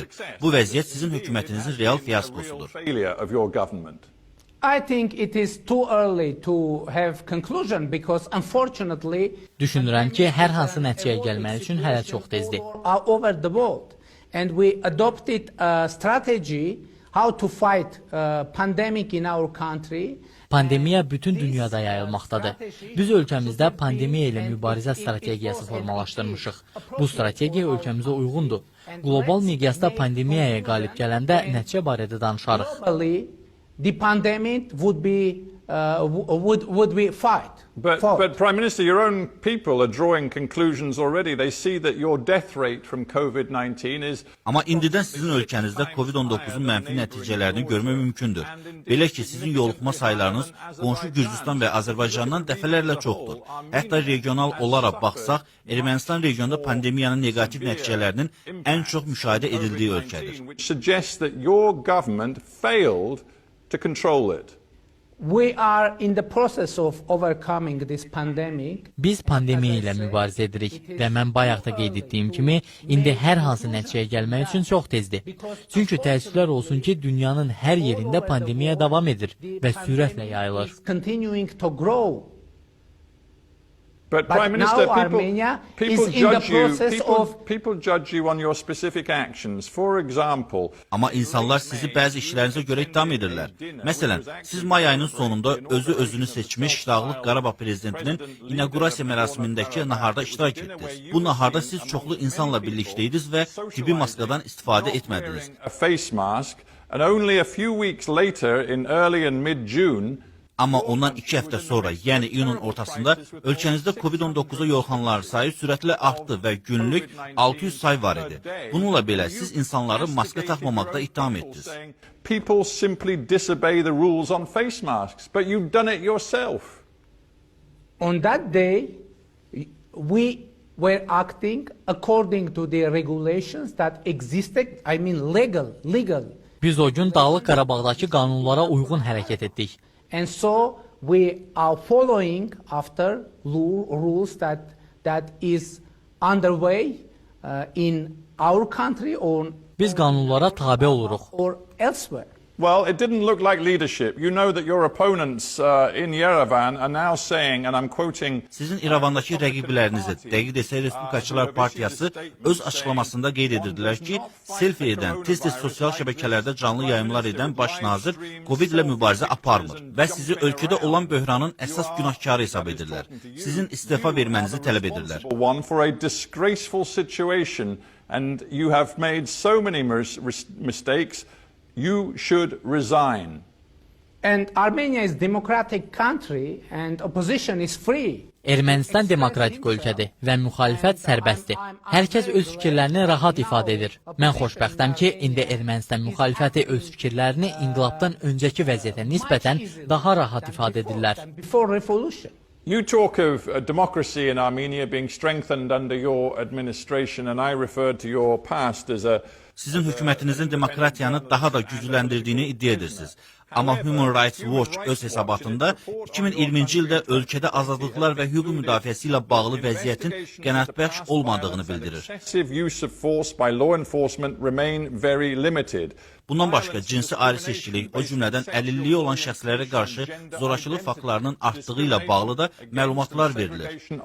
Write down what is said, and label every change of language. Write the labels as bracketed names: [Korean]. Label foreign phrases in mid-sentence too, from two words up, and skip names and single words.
[Azerbaijani] Bu vəziyyət sizin hökumətinizin real fiyaskosudur. [English] I think it is too early to have conclusion because unfortunately [Azerbaijani] düşünürəm ki, hər hansı nəticəyə gəlmək üçün hələ çox tezdir. [English] Over the world, and we adopted a strategy how to fight pandemic in our country. [Azerbaijani] Pandemiya bütün dünyada yayılmaqdadır. Biz ölkəmizdə pandemiya ilə mübarizə strategiyası formalaşdırmışıq. Bu strategiya ölkəmizə uyğundur. Qlobal miqyasda pandemiyaya qalib gələndə nəticə barədə danışarıq. [English] The pandemic would be fought. But Prime Minister, your own people are drawing conclusions already. They see that your death rate from COVID-19 is. [Azerbaijani] Amma indidən sizin ölkənizdə COVID-19-un mənfi nəticələrini görmək mümkündür. Belə ki, sizin yoluxma saylarınız qonşu Gürcüstan və Azərbaycandan dəfələrlə çoxdur. Hətta regional olaraq baxsaq, Ermənistan regionda pandemiyanın negativ nəticələrinin ən çox müşahidə edildiyi ölkədir. [English] Which suggests that your government failed to control it. We are in the process of overcoming this pandemic. [Azerbaijani] Biz pandemiya ilə mübarizə edirik və mən bayaq da qeyd etdiyim kimi, indi hər hansı nəticəyə gəlmək üçün çox tezdir. Çünki təəssüflər olsun ki, dünyanın hər yerində pandemiya davam edir və sürətlə yayılır. [English] Continuing to grow. But Prime Minister, now Armenia is in the process of... People judge you on your specific actions. For example... [Azerbaijani] Amma insanlar sizi bəzi işlərinizə görə ittiham edirlər. Məsələn, siz may ayının sonunda özünü seçmiş Dağlıq Qarabağ prezidentinin inaugurasiya mərasimindəki naharda iştirak etdiniz. Bu naharda siz çoxlu insanla birlikdəydiniz və tibbi maskadan istifadə etmədiniz. [English] A face mask, and only a few weeks later, in early and mid-June, [Azerbaijani] Amma ondan 2 həftə sonra, yəni iyunun ortasında ölkənizdə COVID-19'a yoluxanlar sayı sürətlə artdı və günlük 600 say var idi. Bununla belə siz insanları maska taxmamaqda ittiham etdiniz. [English] People simply disobey the rules on face masks, but you've done it yourself. On that day, we were acting according to the regulations that existed, I mean legal. [Azerbaijani] Biz o gün Dağlıq Qarabağdakı qanunlara uyğun hərəkət etdik. [English] And so we are following after rules that is underway in our country [Azerbaijani] Biz qanunlara tabe oluruq. [English] Or elsewhere. Well, it didn't look like leadership. You know that your opponents in Yerevan are now saying, and I'm quoting... [Azerbaijani] Sizin İrəvandakı rəqiblərinizi, dəqiq desək Respublikaçılar Partiyası öz açıqlamasında qeyd edirdilər ki, selfie edən, tez-tez sosial şəbəkələrdə canlı yayımlar edən baş nazir Covid ilə mübarizə aparmır və sizi ölkədə olan böhranın əsas günahkarı hesab edirlər. Sizin istefa vermənizi tələb edirlər. [English] One for a disgraceful situation, and you have made so many mistakes. You should resign. And Armenia is a democratic country and opposition is free. [Azerbaijani] Ermənistan demokratik ölkədir və müxalifət sərbəstdir. Hər kəs öz fikirlərini rahat ifadə edir. Mən xoşbəxtəm ki, indi Ermənistan müxalifəti öz fikirlərini inqilabdan öncəki vəziyyətə nisbətən daha rahat ifadə edirlər. [English] Before revolution. You talk of democracy in Armenia being strengthened under your administration, and I referred to your past as a... [Azerbaijani] Sizin hökumətinizin demokratiyanı daha da gücləndirdiyini iddia edirsiniz. Amma Human Rights Watch öz hesabatında 2020-ci ildə ölkədə azadlıqlar və hüquq müdafiəsi ilə bağlı vəziyyətin qənaətbəxş olmadığını bildirir. Bundan başqa cinsi ayrı seçkilik, o cümlədən əlilliyi olan şəxslərə qarşı zorakılıq faktlarının artdığı ilə bağlı da məlumatlar verilir.